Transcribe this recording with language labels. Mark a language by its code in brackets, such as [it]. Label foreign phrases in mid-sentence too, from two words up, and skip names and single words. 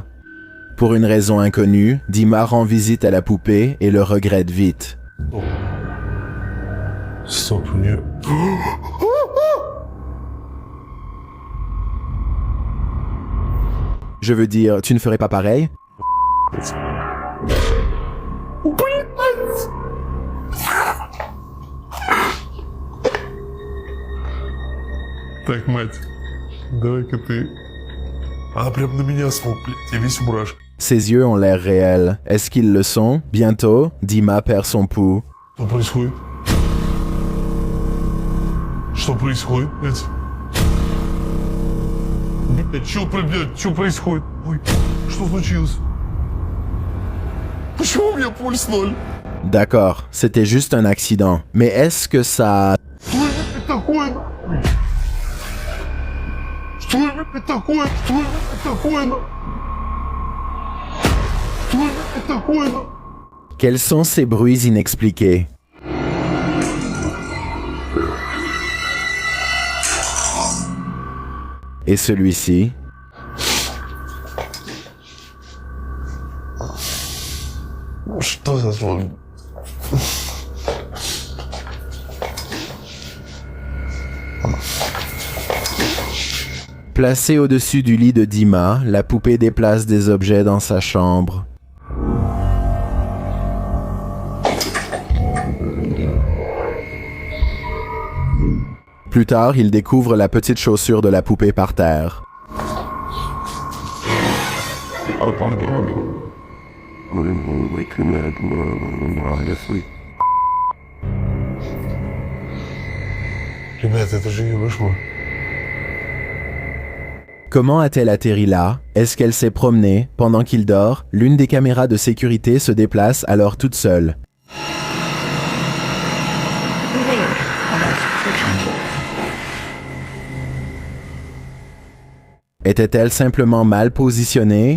[fr] Pour une raison inconnue, Dima rend visite à la poupée et le regrette vite. [ru] Oh. Стоп, у нее... [fr] Je veux dire, tu ne ferais pas pareil? [ru] Так, мать, давай-ка ты... Она прям на меня смотрит, я весь в мурашках. [fr] Ses yeux ont l'air réels. Est-ce qu'ils le sont? Bientôt, Dima perd son pouls. [ru] Что происходит? Что происходит, блядь? Блядь, что происходит? Ой, что случилось? Почему у меня пульс 0? [fr] D'accord, c'était juste un accident. Mais est-ce que ça... [ru] Что это такое? Что это такое? Что это такое? Что это такое? [fr] Quels sont ces bruits inexpliqués? Et celui-ci? [ru] Что за звук? [fr] Placée au-dessus du lit de Dima, la poupée déplace des objets dans sa chambre. Plus tard, il découvre la petite chaussure de la poupée par terre. [ru] Ребята, это же ее кошмар. [fr] Comment a-t-elle atterri là? Est-ce qu'elle s'est promenée? Pendant qu'il dort, l'une des caméras de sécurité se déplace alors toute seule. Était-elle simplement mal positionnée?